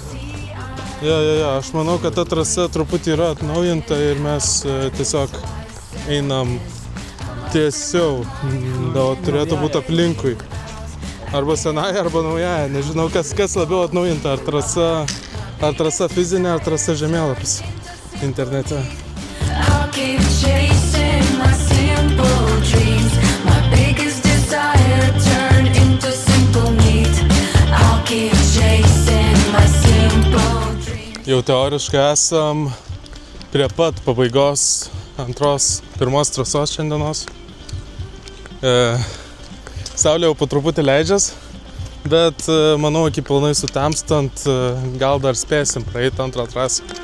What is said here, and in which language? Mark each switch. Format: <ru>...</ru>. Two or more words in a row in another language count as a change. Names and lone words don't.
<lt>Aš manau, kad ta trasa truputį yra atnaujinta ir mes tiesiog einam tiesiau. Turėtų būti aplinkui. Arba senai, arba nauja. Nežinau, kas labiau atnaujinta. Ar trasa fizinė, ar trasa žemėlapis internete.</lt> <en>I'll keep chasing my simple dreams. My biggest desire turned into simple need. I'll keep chasing my simple dreams.</en> <lt>Jau teoriškai esam prie pat pabaigos pirmos trasos šiandienos. Saulė jau po truputį leidžias. Bet manau, iki pilnai sutemstant, gal dar spėsim praeiti antrą trasą.</lt>